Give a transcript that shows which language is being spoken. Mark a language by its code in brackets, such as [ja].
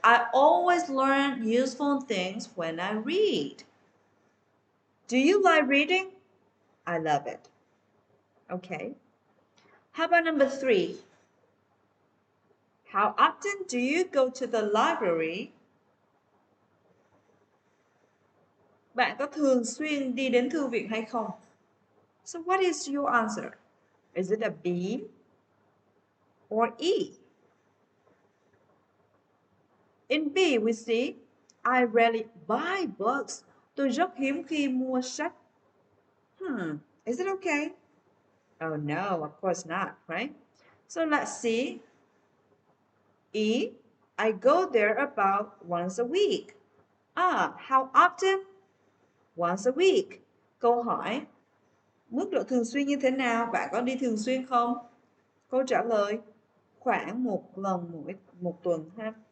[en] I always learn useful things when I read. Do you like reading? I love it. Okay. How about number 3? How often do you go to the library? [vi] Bạn có thường xuyên đi đến thư viện hay không? [en] So what is your answer? Is it a B or E? In B, we see, I rarely buy books. [vi] Tôi rất hiếm khi mua sách. [en] Is it okay? Oh no, of course not, right? So let's see. E, I go there about once a week. How often? Once a week. [vi] Câu hỏi, mức độ thường xuyên như thế nào? Bạn có đi thường xuyên không? Câu trả lời, khoảng một lần một tuần ha.